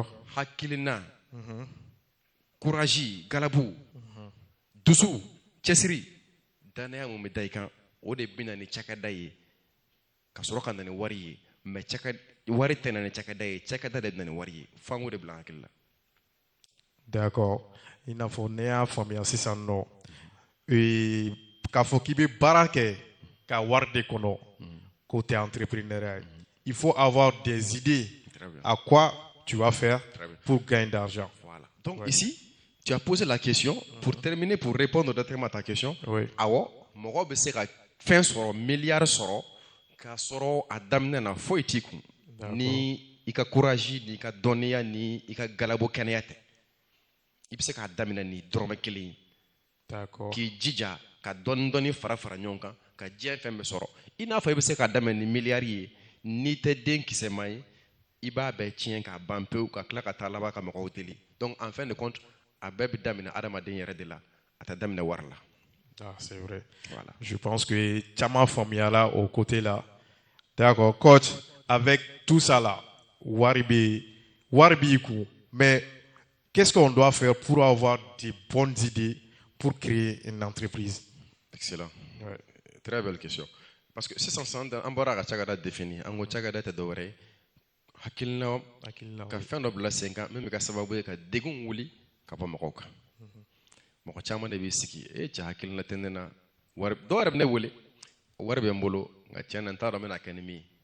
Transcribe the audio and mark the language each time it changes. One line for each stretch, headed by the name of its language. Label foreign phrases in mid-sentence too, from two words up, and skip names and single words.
Bambara: Hakilina, courage, galabu, dusu, cɛsiri, danaya mun bɛ da i kan o de bɛ na ni cakɛda ye ka sɔrɔ ka na ni wari ye mais wari tɛ na ni cakɛda ye cakɛda de bɛ na ni wari ye f'an k'o de bila an hakili la.
French: D'accord.
Bambara: I n'a fɔ ne y'a faamuya sisan nɔ k'a fɔ k'i bɛ baara kɛ ka wari de kɔnɔ k'o tɛ entrepreneuriat ye.
French: Il faut avoir des idées à quoi tu vas faire pour gagner d'argent. Voilà. Donc ici, tu as posé la question pour terminer, pour répondre directement à ta question. Oui.
Bambara: Awɔ, mɔgɔ bɛ se ka fɛn sɔrɔ miliyari sɔrɔ k'a sɔrɔ a daminɛ na foyi t'i kun ni i ka courage ni i ka dɔnniya ni i ka galabo kɛnɛya tɛ. I bɛ se k'a daminɛ ni dɔrɔmɛ kelen ye.
French: D'accord.
Bambara: K'i jija ka dɔɔni fara ɲɔgɔn kan ka diɲɛ fɛn bɛɛ sɔrɔ. I n'a fɔ i bɛ se k'a daminɛ ni miliyari ye n'i tɛ den kisɛma ye i b'a bɛɛ tiɲɛ k'a ban pewu ka tila ka taa laban ka mɔgɔw deli.
French: Donc en fin de compte
Bambara: a bɛɛ bɛ daminɛ adamaden yɛrɛ de la a tɛ daminɛ wari la.
French: Ah, c'est vrai. Voilà. Je pense que Chama Famiala au côté là. D'accord. Coach, avec tout ça là, Waribi, mais qu'est-ce qu'on doit faire pour avoir des bonnes idées pour créer une entreprise? Excellent. Ouais. Très belle question. Parce que c'est sans
Bambara: an bɔra ka cakɛda définir an ko cakɛda tɛ dɔwɛrɛ ye hakilina ka fɛn dɔ bila sen kan min bɛ ka sababu ye ka degun wuli ka bɔ mɔgɔw kan. Mɔgɔ caman de b'i sigi cɛ hakilina tɛ ne na wari dɔw yɛrɛ bɛ ne wele wari bɛ n bolo nka tiɲɛ na n t'a dɔn n bɛna kɛ ni min ye.